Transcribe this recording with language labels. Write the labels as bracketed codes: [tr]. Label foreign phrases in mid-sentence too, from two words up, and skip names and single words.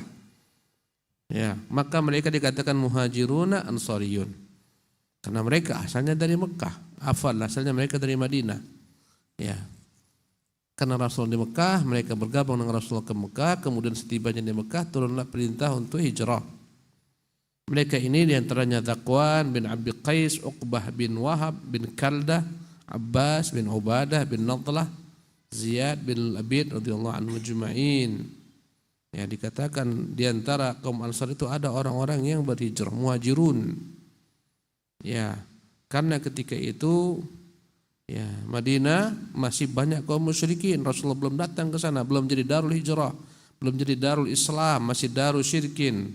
[id] Ya, maka mereka dikatakan [ar] مهاجرون أنصاريون [id] karena mereka asalnya dari Mekah, asalnya mereka dari Madinah. Ya, karena Rasul di Mekah, mereka bergabung dengan Rasul ke Mekah. Kemudian setibanya di Mekah turunlah perintah untuk hijrah. Mereka ini diantaranya Zakwan bin Abi Qais, Uqbah bin Wahab bin Kaldah, Abbas bin Ubadah bin Nadlah, Ziyad bin Labid [ar] رضي الله عنه أجمعين. [id] Ya, dikatakan di antara kaum Ansar itu ada orang-orang yang berhijrah, muhajirun. Ya, karena ketika itu ya Madinah masih banyak kaum musyrikin. Rasulullah belum datang ke sana, belum jadi [ar] دار الهجرة, [id] belum jadi [ar] دار الإسلام, [id] masih [ar] دار الشرك.